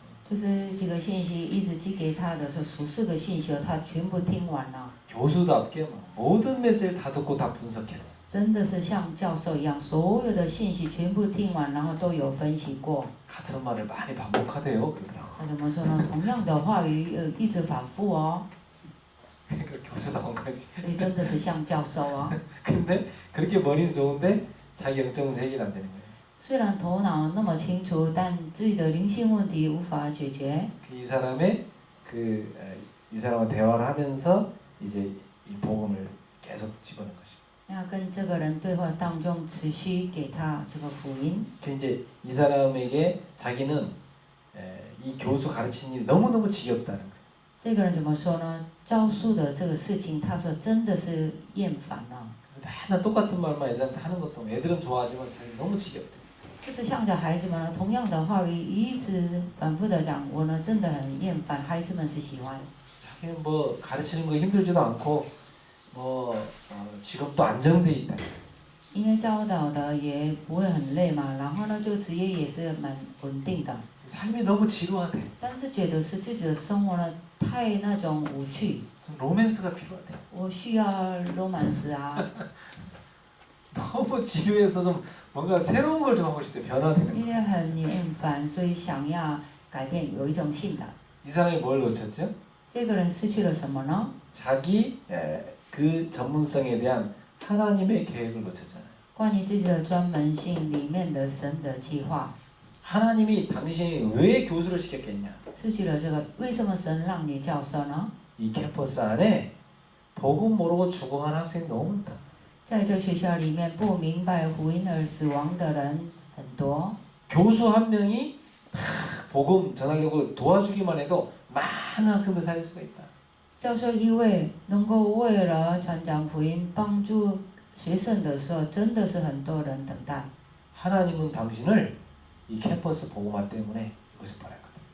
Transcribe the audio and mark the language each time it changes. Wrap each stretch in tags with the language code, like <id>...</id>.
<zh>就是几个信息一直寄给他的时候，数四个信息，他全部听完了，</zh> <ko>교수답게 막 모든 메시지를 다 듣고 다 분석했어.</ko> <zh>真的是像教授一样，所有的信息全部听完，然后都有分析过。</zh> <ko>같은 말을 많이 반복하대요. 그러더라고.</ko> <zh>那怎么说呢？同样的话语一直反复哦，</zh> <ko>그러니까 교수다운 거지.</ko> <zh>所以真的是像教授哦。</zh> <ko>근데 그렇게 머리는 좋은데 자기 영적 문제 해결 안 되는 거예요.</ko> <zh>虽然头脑那么清楚，但自己的灵性问题无法解决。</zh> <ko>이 사람의 이 사람과 대화를 하면서 이제 이 복음을 계속 집어넣은 것이.</ko> <zh>那跟这个人对话当中，持续给他这个福音。</zh> <ko>그 이제 이 사람에게 자기는 이 교수 가르치는 일이 너무너무 지겹다는 거예요.</ko> <zh>这个人怎么说呢？教书的这个事情，他说真的是厌烦了。</zh> <ko>그래서 맨날 똑같은 말만 애들한테 하는 것도 애들은 좋아하지만 자기 너무 지겹대.</ko> <zh>就是向着孩子们呢，同样的话语一直反复的讲，我呢真的很厌烦，孩子们是喜欢。</zh> <ko>자기는 뭐 가르치는 거 힘들지도 않고 뭐 직업도 안정돼 있다.</ko> <zh>因为教导的也不会很累嘛，然后呢就职业也是蛮稳定的，</zh> <ko>삶이 너무 지루하대.</ko> <zh>但是觉得是自己的生活呢太那种无趣，</zh> <ko>좀 로맨스가 필요하대.</ko> <zh>我需要 romance 啊，</zh> <ko>너무 지루해서 좀 뭔가 새로운 걸 좀 하고 싶대. 변화되는 거.</ko> <zh>因为很厌烦，所以想要改变，有一种性的。</zh> <ko>이 사람이 뭘 놓쳤죠?</ko> <zh>这个人失去了什么呢？</zh> <ko>자기 그 전문성에 대한 하나님의 계획을 놓쳤잖아요.</ko> <zh>关于自己的专门性里面的神的计划，</zh> <ko>하나님이 당신이 왜 교수를 시켰겠냐?</ko> <zh>失去了这个，为什么神让你教授呢？</zh> <ko>이 캠퍼스 안에 복음 모르고 죽어간 학생이 너무 많다.</ko> <zh>在这学校里面，不明白福音而死亡的人很多。</zh> <ko>교수 한 명이 다 복음 전하려고 도와주기만 해도 많은 학생들 살릴 수가 있다.</ko> <zh>教授一位能够为了传讲福音、帮助学生的时候，真的是很多人等待。</zh> <ko>하나님은 당신을 이 캠퍼스 복음화 때문에 이것을 보냈거든.</ko>